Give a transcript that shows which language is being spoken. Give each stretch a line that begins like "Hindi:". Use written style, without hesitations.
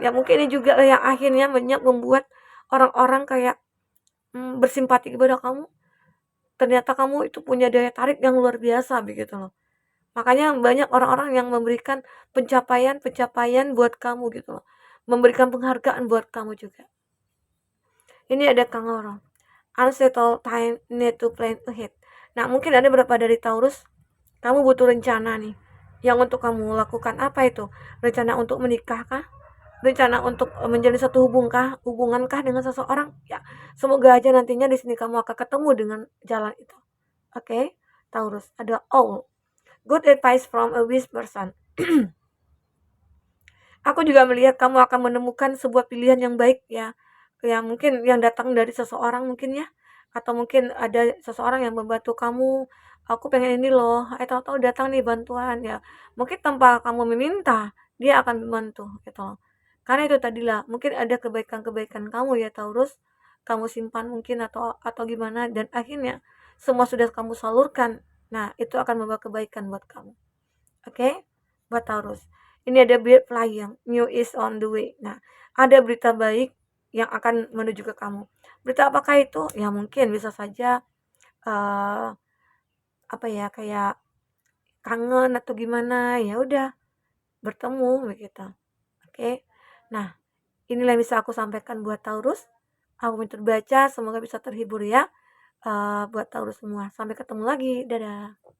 Indonesian: Ya mungkin ini juga yang akhirnya banyak membuat orang-orang kayak bersimpati kepada kamu. Ternyata kamu itu punya daya tarik yang luar biasa begitu loh. Makanya banyak orang-orang yang memberikan pencapaian-pencapaian buat kamu gitu loh. Memberikan penghargaan buat kamu juga. Ini ada Kang Lorong.
English: Unsettled time need to plan ahead.
Indonesian: Nah, mungkin ada beberapa dari Taurus, kamu butuh rencana nih. Yang untuk kamu lakukan apa itu? Rencana untuk menikah kah? Rencana untuk menjalin satu hubungan kah dengan seseorang? Ya, semoga aja nantinya di sini kamu akan ketemu dengan jalan itu. Oke, Taurus, ada all.
English: Good advice from a wise person.
Indonesian: Aku juga melihat kamu akan menemukan sebuah pilihan yang baik ya. Yang mungkin yang datang dari seseorang mungkin ya. Atau mungkin ada seseorang yang membantu kamu. Aku pengen ini loh. Tahu-tahu datang nih bantuan ya. Mungkin tanpa kamu meminta, dia akan membantu gitu loh. Karena itu tadilah, mungkin ada kebaikan-kebaikan kamu ya Taurus. Kamu simpan mungkin atau gimana, dan akhirnya semua sudah kamu salurkan. Nah, itu akan membawa kebaikan buat kamu. Oke, buat Taurus. Ini ada
English: bird flying, new is on the way.
Indonesian: Nah, ada berita baik yang akan menuju ke kamu. Berita apakah itu? Ya mungkin bisa saja uh, apa ya, kayak kangen atau gimana. Ya udah, bertemu begitu. Oke. Nah, inilah yang bisa aku sampaikan buat Taurus. Aku minta baca, semoga bisa terhibur ya buat Taurus semua. Sampai ketemu lagi. Dadah.